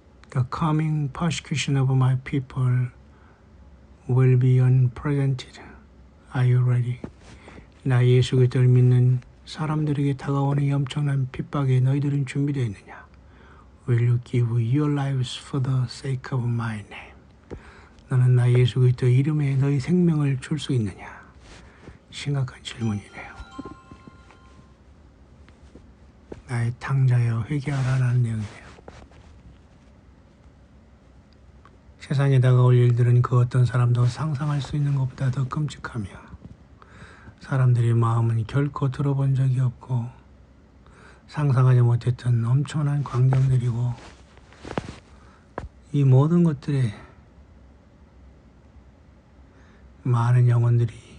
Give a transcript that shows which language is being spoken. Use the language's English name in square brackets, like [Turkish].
[English] The coming persecution of my people will be unprecedented. Are you ready? [Korean] 나 예수 그리스도를 믿는 사람들에게 다가오는 이 엄청난 핍박에 너희들은 준비되어 있느냐? [English] Will you give your lives for the sake of my name? [Korean] 너는 나 예수 그리스도 이름에 너희 생명을 줄 수 있느냐? 심각한 질문이네요. 나의 탕자여 회개하라는 내용이네요. 세상에 다가올 일들은 그 어떤 사람도 상상할 수 있는 것보다 더 끔찍하며 사람들의 마음은 결코 들어본 적이 없고 상상하지 못했던 엄청난 광경들이고 이 모든 것들에 많은 영혼들이